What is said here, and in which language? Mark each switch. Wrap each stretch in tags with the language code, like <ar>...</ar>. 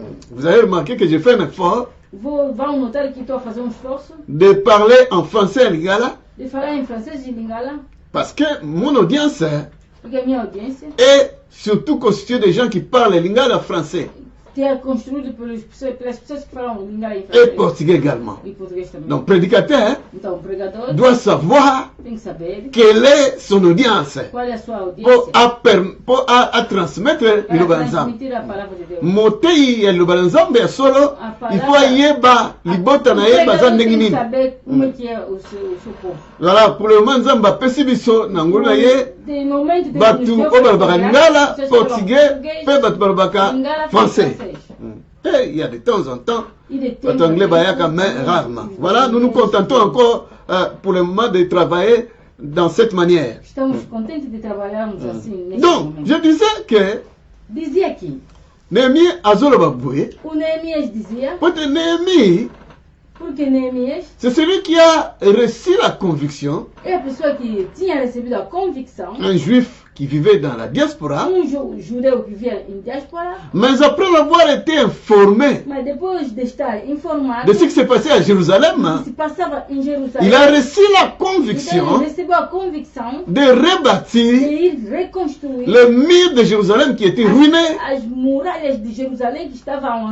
<fr>Vous avez remarqué que j'ai fait un effort</fr> <pt>Vão notar que estou a fazer esforço</pt> <fr>de parler en français en lingala</fr> <pt>de falar em francês e lingala,</pt> <fr>parce que mon audience</fr> <pt>porque a minha audiência</pt> <fr>est surtout constituée de gens qui parlent lingala français</fr> <pt>é construída pelas pessoas que falam lingala em</pt> <fr>et</fr> <pt>francês</pt> <fr>portugais également.</fr> <pt>e português também.</pt> <fr>Donc prédicateur</fr> <pt>Então o pregador</pt> <fr>doit savoir</fr> <pt>tem que saber</pt> <fr>quelle est son audience</fr> <pt>qual é a sua audiência</pt> <fr>pour transmettre</fr> <pt>para</pt> <ln>liloba nzambe.</ln> <pt>transmitir a palavra de Deus.</pt> <ln>Motei ya liloba nzambe ya solo</ln> <fr>il faut</fr> <ln>ayeba libota na ye baza ndenge</ln> <pt>tem que</pt> <ln>nini.</ln> <pt>saber como é que é o seu povo.</pt> <fr>Voilà, pour le moment</fr> <ln>nzambe apesi biso na ngolu na ye</ln> <pt>De momento de</pt> <ln>batu oyo balobaka lingala portugais mpe batu balobaka français.</ln> <fr>Et il y a de temps en temps</fr> <ln>batu anglais bayaka</ln> <fr>mais rarement. Voilà, nous nous contentons encore pour le moment de travailler dans cette manière.</fr> <pt>Estamos contentes de trabalharmos assim neste</pt> <fr>Donc,</fr> <pt>momento.</pt> <fr>je disais que</fr> <pt>Dizia aqui,</pt> <ln>Néhémie azoloba boye,</ln> <pt>o Neemias dizia,</pt> <fr>peut-être Néhémie,</fr> <pt>porque Neemias</pt> <fr>c'est celui qui a reçu la conviction,</fr> <pt>é a pessoa que tinha recebido a convicção,</pt> <fr>un juif qui vivait dans la diaspora,</fr> <pt>judeu que vivia em diáspora,</pt> <fr>mais après avoir été informé</fr> <pt>mas depois de estar informado</pt> <fr>de ce qui s'est passé à</fr> <pt>do</pt> <fr>Jérusalem,</fr> <pt>que se passava em Jerusalém,</pt> <fr>il a reçu la</fr> <pt>então ele</pt> <fr>conviction</fr> <pt>recebeu a convicção</pt> <fr>de</fr> <pt>de</pt> <fr>rebâtir</fr> <pt>ir reconstruir</pt> <fr>le mur de Jérusalem qui était ruiné,</fr> <pt>as muralhas de Jerusalém que estavam</pt>